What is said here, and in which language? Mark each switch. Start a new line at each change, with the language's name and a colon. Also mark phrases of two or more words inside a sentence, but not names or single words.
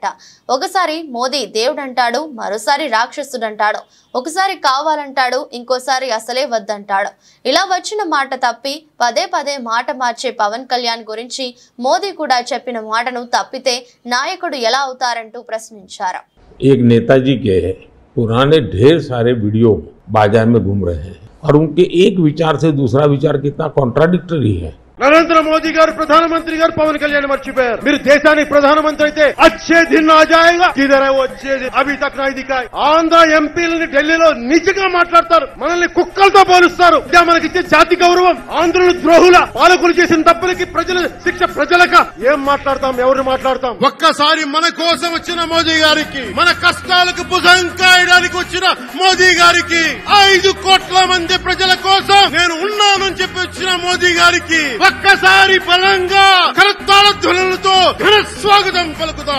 Telugu: ఒకసారి మోదీ దేవుడంటాడు, మరోసారి రాక్షసుడంటాడు, ఒకసారి కావాలంటాడు, ఇంకోసారి అసలే వద్దంటాడు. ఇలా వచ్చిన మాట తప్పి పదే పదే మాట మార్చే పవన్ కళ్యాణ్ గురించి మోదీ కూడా చెప్పిన మాటను తప్పితే నాయకుడు ఎలా అవుతారంటూ ప్రశ్నించారు.
Hindi: एक नेताजी के पुराने ढेर सारे वीडियो बाजार में घूम रहे हैं और उनके एक विचार से दूसरा विचार कितना कॉन्ट्राडिक्टरी है।
Telugu: నరేంద్ర మోదీ గారు ప్రధానమంత్రి గారు పవన్ కళ్యాణ్ మర్చిపోయారు। మీరు దేశానికి ప్రధానమంత్రి అయితే
Hindi: अच्छे दिन आ जाएगा, किधर है वो अच्छे दिन, अभी तक नहीं दिखाए।
Telugu: ఆంధ్ర ఎంపీలని ఢిల్లీలో నిజంగా మాట్లాడతారు, మనల్ని కుక్కలతో పోలుస్తారు. ఇదే మనకిచ్చే జాతి గౌరవం? ఆంధ్రులు ద్రోహుల పాలకులు చేసిన తప్పులకి ప్రజల శిక్ష ప్రజలక ఏం మాట్లాడతాం, ఎవరు మాట్లాడతాం? ఒక్కసారి మన కోసం వచ్చిన మోదీ గారికి, మన కష్టాలకు భుజం కాయడానికి వచ్చిన మోదీ గారికి, 5 కోట్ల మంది ప్రజల కోసం నేను ఉన్నానని చెప్పి వచ్చిన మోదీ గారికి ఒక్కసారి బలంగా కరతాళ ధ్వనులతో ఘన స్వాగతం పలుకుదాం.